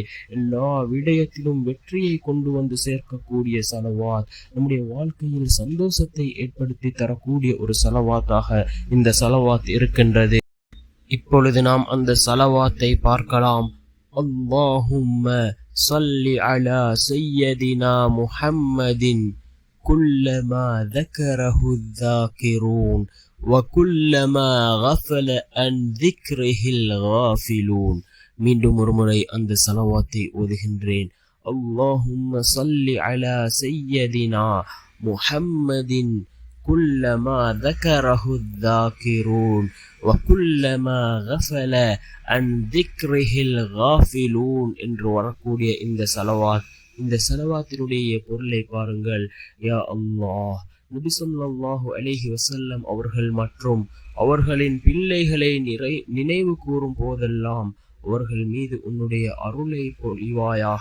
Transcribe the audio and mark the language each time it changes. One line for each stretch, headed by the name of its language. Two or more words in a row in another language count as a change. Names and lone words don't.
Tamil: எல்லா விடயத்திலும் வெற்றியை கொண்டு வந்து சேர்க்கக்கூடிய ஸலவாத், நம்முடைய வாழ்க்கையில் சந்தோஷத்தை ஏற்படுத்தி தரக்கூடிய ஒரு ஸலவாத்தாக இந்த ஸலவாத் இருக்கின்றது. இப்பொழுது நாம் அந்த ஸலவாத்தை பார்க்கலாம்.
Arabic: اللهم صل على سيدنا محمد كلما ذكره الذاكرون وكلما غفل عن ذكره الغافلون.
Tamil: மீண்டும் ஒரு முறை அந்த ஸலவாத்தை ஓதுகின்றேன்.
Arabic: اللهم صل على سيدنا محمد كلما ذكره الذاكرون وكلما غفل عن ذكره الغافلون
Tamil: என்று வரக்கூடிய இந்த ஸலவாத், இந்த ஸலவாத்தினுடைய பொருளை பாருங்கள்.
Arabic: يا الله,
Tamil: நபி
Arabic: صلى الله عليه وسلم
Tamil: அவர்கள் மற்றும் அவர்களின் பிள்ளைகளை நினைவு கூறும் போதெல்லாம் அவர்கள் மீது உன்னுடைய அருளை பொழிவாயாக.